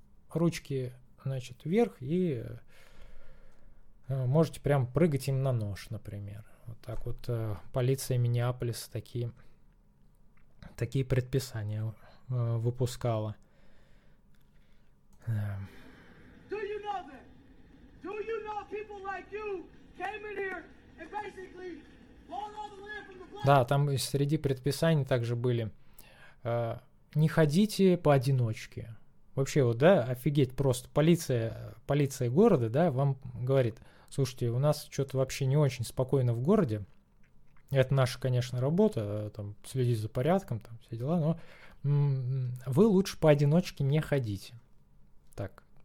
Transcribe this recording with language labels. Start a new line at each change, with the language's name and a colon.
Russian: ручки, значит, вверх, и можете прям прыгать им на нож, например. Вот так вот полиция Миннеаполиса такие предписания выпускала.
English: Do you know that? Do you know people like you came in here and basically bought all the land from the black?
Russian: Да, там среди предписаний также были: не ходите поодиночке. Вообще, вот, да, офигеть, просто полиция города, да, вам говорит: слушайте, у нас что-то вообще не очень спокойно в городе. Это наша, конечно, работа, там, следить за порядком, там, все дела, но вы лучше поодиночке не ходите. Так.